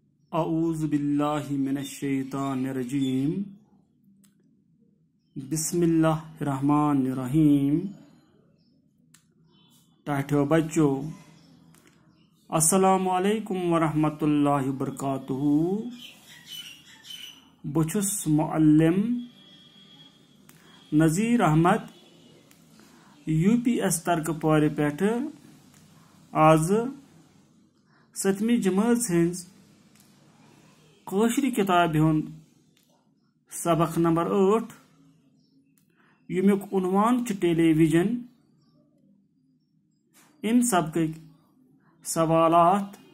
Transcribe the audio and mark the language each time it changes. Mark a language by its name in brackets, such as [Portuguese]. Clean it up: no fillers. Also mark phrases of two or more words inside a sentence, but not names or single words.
[Arabic] اعوذ باللہ من الشیطان الرجیم بسم اللہ الرحمن الرحیم [Kashmiri] ٹاٹھو بچو [Arabic] السلام علیکم ورحمۃ اللہ وبرکاتہ [Kashmiri] بچھس معلم نذیر احمد یو پی ایس ترکپور پیٹھ آز 7 جماعت ہنز قٲشرِ کتابہِ ہُنٛد سبق نمبر 8 ییٚمیُک عنوان چھُ ٹیلی ویژن اَمہِ سبقٕکۍ سوالات